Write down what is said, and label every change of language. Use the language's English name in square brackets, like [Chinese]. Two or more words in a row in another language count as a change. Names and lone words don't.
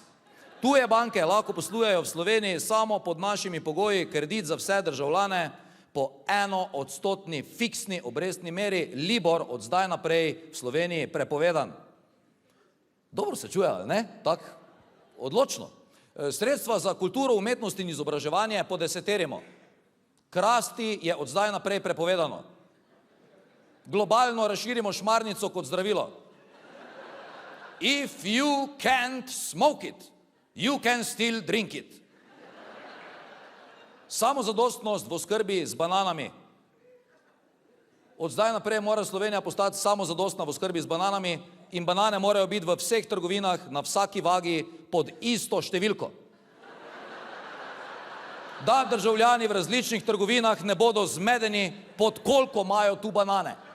[Slovenian] Tuje banke lahko poslujejo v Sloveniji samo pod našimi pogoji, kredit za vse državljane po 1% fiksni obrestni meri, Libor od zdaj naprej v Sloveniji prepovedan. Dobro se čuje, ne? Tak, odločno. Sredstva za kulturo, umetnost in izobraževanje podeseterimo. Krasti je od zdaj naprej prepovedano. Globalno razširimo šmarnico kot zdravilo. [English] If you can't smoke it, you can still drink it. [Slovenian] Samozadostnost v oskrbi z bananami. Od zdaj naprej mora Slovenija postati samozadostna v oskrbi z bananami in banane morajo biti v vseh trgovinah na vsaki vagi pod isto številko. Da državljani v različnih trgovinah ne bodo zmedeni, pod koliko imajo tu banane.